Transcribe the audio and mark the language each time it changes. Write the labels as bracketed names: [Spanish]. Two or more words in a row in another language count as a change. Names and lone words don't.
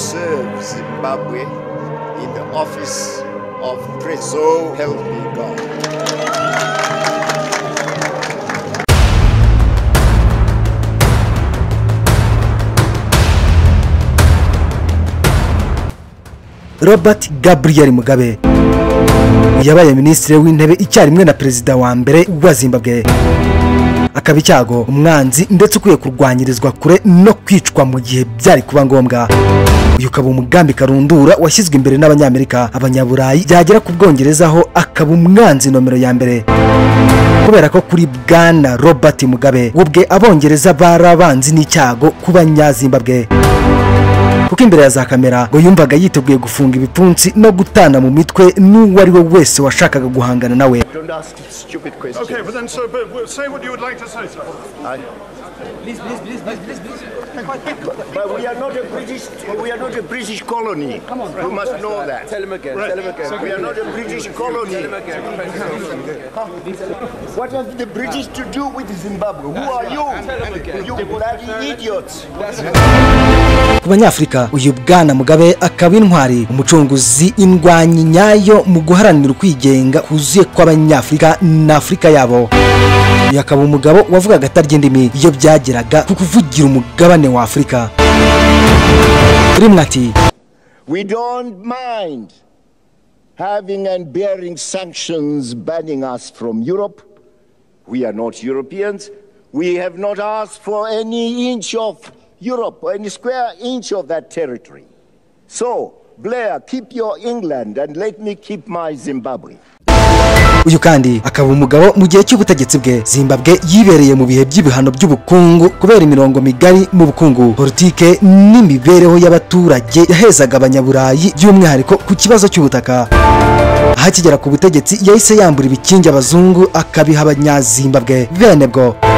[English] serve Zimbabwe in the office of President. Help me God. [Kinyarwanda] Robert Gabriel Mugabe yabaye ministre w'intebe icyarimwe na perezida wa mbere wa Zimbabwe, akaba icyago umwanzi ndetse ukwiye kurwanyirizwa kure no kwicwa mu gihe byari kuba ngombwa. Uyu ukaba umugambi karundura washyizwe imbere n'abanyamerika, abanyaburayi byagera ku Bwongereza aho akaba umwanzi nomero ya mbere, kubera ko kuri Bwana Robert Mugabe ubwe abongereza barabanzi n'icyago ku banyazimbabwe, kuko imbere ya za kamera ngo yumvaga yiteguye gufunga ibipfunsi no gutana mu mitwe n'uwari we wese washakaga guhangana nawe. [English] Don't ask stupid questions. Okay, but then say what you would like to say, sir. Please. But we are not a British colony. Come on. You must know that. Tell him again. Right. Tell him again. We are not a British colony. Tell him again. What have the British to do with Zimbabwe? Who are you? You bloody idiots. [Kinyarwanda] Ku Banyafrika uyu Bwana Mugabe akaba intwari, umucunguzi, indwanyi nyayo mu guharanira kwigenga kuzuye kw'Abanyafrika na Afrika yabo. Yakaba umugabo wavugaga atarya indimi iyo byageraga ku kuvugira umugabane wa Afrika. Rimwe ati, [English] We don't mind having and bearing sanctions banning us from Europe. We are not Europeans. We have not asked for any inch of Europe or any square inch of that territory. So, Blair, keep your England and let me keep my Zimbabwe. [Kinyarwanda] uyu kandi akaba umugabo mu gihe cy'ubutegetsi bwe Zimbabwe yibereye mu bihe by'ibihano by'ubukungu kubera imirongo migari mu bukungu, politike n'imibereho y'abaturage yahezaga abanyaburayi, by'umwihariko ku kibazo cy'ubutaka. Hakigera ku butegetsi yahise yambura ibikingi abazungu akabiha abanyazimbabwe bene bwo.